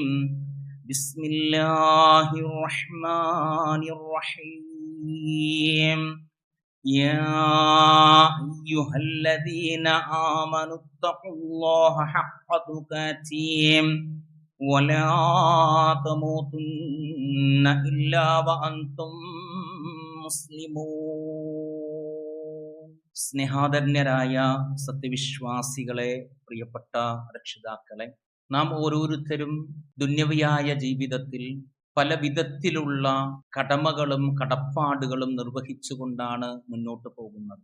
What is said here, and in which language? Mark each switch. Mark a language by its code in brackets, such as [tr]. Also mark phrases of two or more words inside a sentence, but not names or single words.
[ar] بسم الله الرحمن الرحيم. يا أيها الذين آمنوا اتقوا الله حق تقاته ولا تموتن إلا وأنتم മുസ്ലിമൂൻ. [ml] സ്നേഹാദരണ്യരായ സത്യവിശ്വാസികളെ, പ്രിയപ്പെട്ട രക്ഷിതാക്കളെ, നാം ഓരോരുത്തരും ദുന്യവിയായ ജീവിതത്തിൽ പല വിധത്തിലുള്ള കടമകളും കടപ്പാടുകളും നിർവഹിച്ചുകൊണ്ടാണ് മുന്നോട്ട് പോകുന്നത്.